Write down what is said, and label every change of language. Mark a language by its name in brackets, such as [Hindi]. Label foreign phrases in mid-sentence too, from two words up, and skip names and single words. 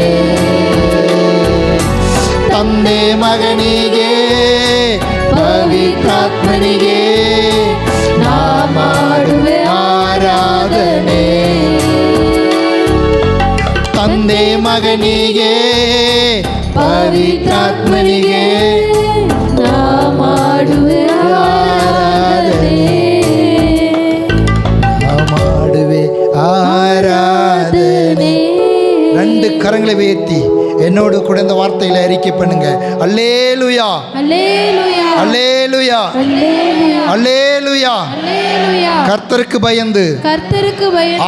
[Kannada] ತಂದೆ ಮಗನಿಗೆ ಪವಿತ್ರಾತ್ಮನಿಗೆ ನಾ ಮಾಡುವೆ ಆರಾಧನೆ, ತಂದೆ ಮಗನಿಗೆ ಪವಿತ್ರಾತ್ಮನಿಗೆ ನಾ ಮಾಡುವೆ ಆರಾಧನೆ, ಮಾಡುವೆ ஆராதனை. [Tamil] ரெண்டு கரங்களை உயர்த்தி என்னோடு கூட இந்த வார்த்தையில அறிக்கை பண்ணுங்க. அல்லேலூயா அல்லேலூயா அல்லேலூயா அல்லேலூயா அல்லேலூயா அல்லேலூயா கர்த்தருக்கு பயந்து கர்த்தருக்கு பயந்து